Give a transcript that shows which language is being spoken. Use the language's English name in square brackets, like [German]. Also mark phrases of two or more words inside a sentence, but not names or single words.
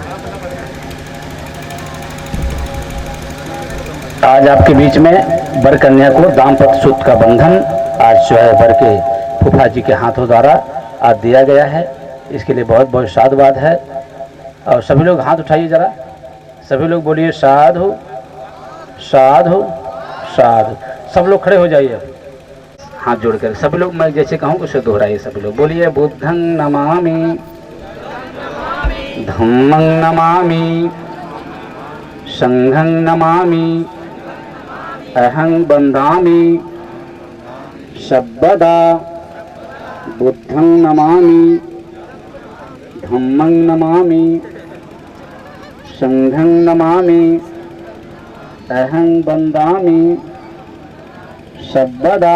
[Hindi] आज आपके बीच में वर कन्या को दाम्पत्य सूत्र का बंधन आज जो है वर के फूफा जी के हाथों द्वारा आज दिया गया है। इसके लिए बहुत बहुत साधुवाद है। और सभी लोग हाथ उठाइए जरा, सभी लोग बोलिए साधु साधु साधु। सब लोग खड़े हो जाइए, हाथ जोड़कर सभी लोग, मैं जैसे कहूँ उसे दोहराइए। सभी लोग बोलिए [Pali] बुद्धं नमामि, धम्मं नमामि, संघं नमामि, अहं बन्धामि सर्वदा। बुद्धं नमामि, धम्मं नमामि, संघं नमामि, अहं बन्धामि सर्वदा।